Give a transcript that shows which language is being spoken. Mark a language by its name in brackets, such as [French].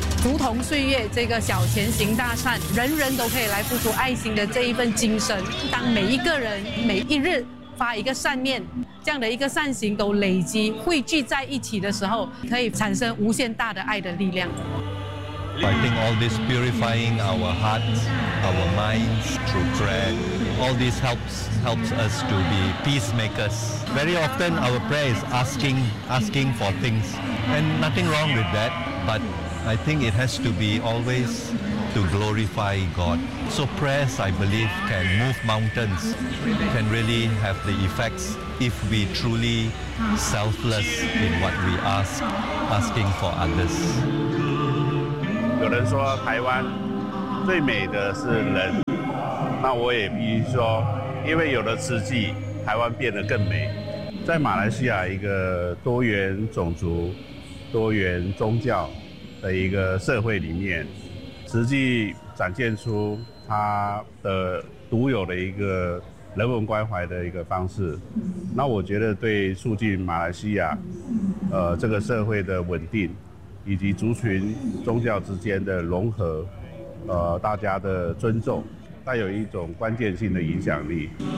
[Chinese] 竹筒岁月这个小钱行大善，人人都可以来付出爱心的这一份精神，当每一个人每一日发一个善念，这样的一个善行都累积汇聚在一起的时候，可以产生无限大的爱的力量。 [English] I think all this purifying our hearts, our minds through prayer, all this helps us to be peacemakers. Very often our prayer is asking for things, and nothing wrong with that, but I think it has to be always to glorify God. So prayers, I believe, can move mountains, can really have the effects if we truly selfless in what we ask, asking for others. [Chinese] 有人说台湾最美的是人，那我也必须说，因为有了慈济，台湾变得更美。在马来西亚一个多元种族、多元宗教的一个社会里面，慈济展现出它的独有的一个人文关怀的一个方式，那我觉得对促进马来西亚这个社会的稳定以及族群宗教之间的融合，大家的尊重，带有一种关键性的影响力。